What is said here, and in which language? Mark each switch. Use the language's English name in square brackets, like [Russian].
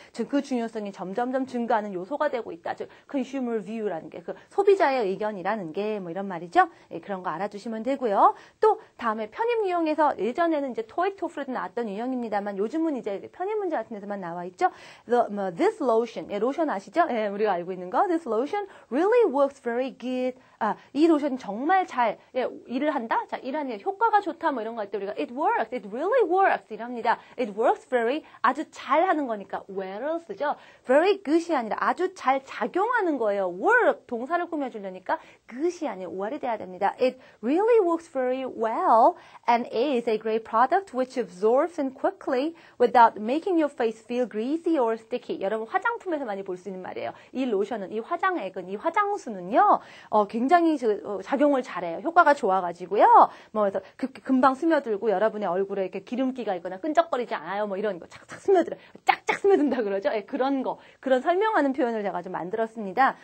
[Korean] 즉, 그 중요성이 점점 증가하는 요소가 되고 있다. 즉, consumer view라는 게 그 소비자의 의견이라는 게 뭐 이런 말이죠. 예, 그런 거 알아두시면 되고요. 또 다음에 편입 유형에서 예전에는 이제 토익, 토플에도 나왔던 유형입니다만 요즘은 이제 편입 문제 같은 데서만 나와 있죠. This lotion, 예, 로션 아시죠? 예, 우리가 알고 있는 거. [English] This lotion really works very good. [Korean] 이 로션 정말 잘 일을 한다? 자, 일하는 효과가 좋다 뭐 이런 거 할 때 우리가 [English] it works, it really works [Korean] 이랍니다. [English] It works very [Korean] 아주 잘 하는 거니까 well을 쓰죠. very good이 아니라 아주 잘 작용하는 거예요. work 동사를 꾸며주려니까 good이 아니라 well이 돼야 됩니다. [English] It really works very well and is a great product which absorbs in quickly without making your face feel greasy or sticky. [Korean] 여러분 화장품에서 많이 볼 수 있는 말이에요. 이 로션은 이 화장액은 이 화장수는요. 굉장히 작용을 잘해요. 효과가 좋아가지고요. 뭐 그래서 금방 스며들고 여러분의 얼굴에 이렇게 기름기가 있거나 끈적거리지 않아요. 뭐 이런 거 착착 스며들어요. 짝짝 스며든다 그러죠. 예, 그런 거, 그런 설명하는 표현을 제가 좀 만들었습니다.